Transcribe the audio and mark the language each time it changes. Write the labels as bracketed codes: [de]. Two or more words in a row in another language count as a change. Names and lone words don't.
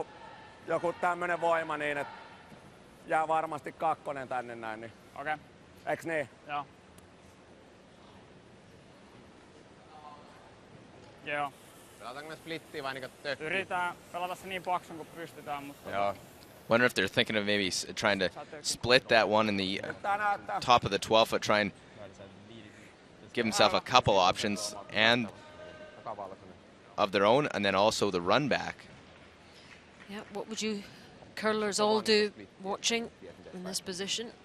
[fi] Joku tämmönen voima niin, että jää varmasti 2 tänne näin. Niin. Okei. Eiks niin? Joo. Joo. Pelataanko me splittiä vai niinku tökkiä? Yritetään pelata se niin paksun kuin pystytään, mutta... [en] Yeah. Wonder if they're thinking of maybe trying to split that one in the top of the 12-foot, try and give himself a couple options and of their own, and then also the run back. Yeah, what would you curlers all do watching in this position?